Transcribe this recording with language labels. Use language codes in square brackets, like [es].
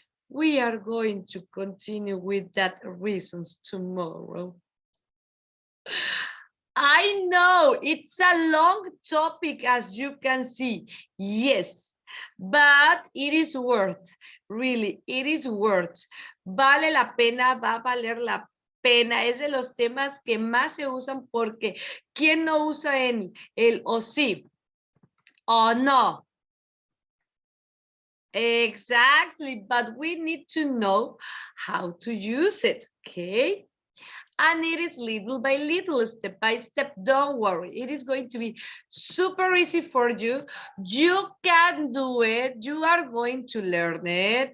[en] We are going to continue with that reasons tomorrow. I know it's a long topic, as you can see. Yes, but it is worth, really, it is worth. [es] Vale la pena, va a valer la pena. Es de los temas que más se usan porque ¿quién no usa el o sí? O no. [en] Exactly, but we need to know how to use it, okay? And it is little by little, step by step. Don't worry, it is going to be super easy for you. You can do it. You are going to learn it.